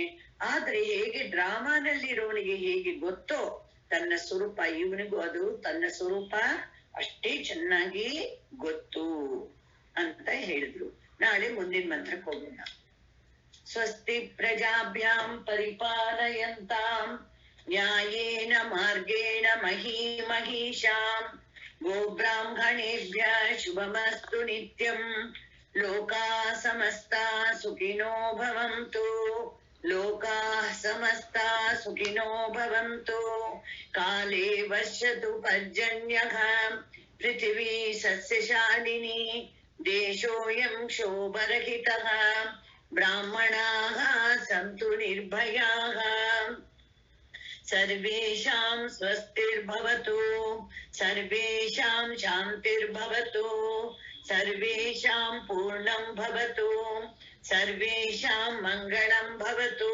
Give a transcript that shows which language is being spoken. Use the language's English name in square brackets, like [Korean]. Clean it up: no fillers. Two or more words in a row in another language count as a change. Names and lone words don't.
[Kannada] ಆದ್ರೆ ಹೇಗೆ ಡ್ರಾಮಾನಲ್ಲಿ ಇರೋವನಿಗೆ ಹೇಗೆ ಗೊತ್ತೋ ತನ್ನ ಸ್ವರೂಪ, ಇವನಿಗೂ ಅದು ತನ್ನ ಸ್ವರೂಪ ಅಷ್ಟೇ ಚೆನ್ನಾಗಿ ಗೊತ್ತು ಅಂತ ಹೇಳಿದ್ರು. ನಾಳೆ ಮುಂದಿನ ಮಂತ್ರಕ್ಕೆ ಹೋಗೋಣ. [Sanskrit] ಸ್ವಸ್ತಿ ಪ್ರಜಾಭ್ಯಾಂ ಪರಿಪಾಲಯಂತಾಂ ನ್ಯಾಯೇನ ಮಾರ್ಗೇಣ ಮಹೀಮಹೀಷಾಂ ಗೋಬ್ರಾಹ್ಮಣೇಭ್ಯ ಶುಭಮಸ್ತು ನಿತ್ಯಂ. ಲೋಕಾಃ ಸಮಸ್ತಾಃ ಸುಖಿನೋ ಭವಂತು, ಲೋಕಾಃ ಸಮಸ್ತಾಃ ಸುಖಿನೋ ಭವಂತು. ಕಾಲೇ ವರ್ಷತು ಪರ್ಜನ್ಯಃ ಪೃಥಿವೀ ಸಸ್ಯಶಾಲಿನಿ ದೇಶೋಯಂ ಶೋಭರಹಿತಃ. ಬ್ರಾಹ್ಮಣಾಃ ಸಂತು ನಿರ್ಭಯಾಃ. ಸರ್ವೇಷಾಂ ಸ್ವಸ್ತಿರ್ಭವತು, ಸರ್ವೇಷಾಂ ಶಾಂತಿರ್ಭವತು, ಸರ್ವೇಷಾಂ ಪೂರ್ಣಂ ಭವತು, ಸರ್ವೇಷಾಂ ಮಂಗಳಂ ಭವತು.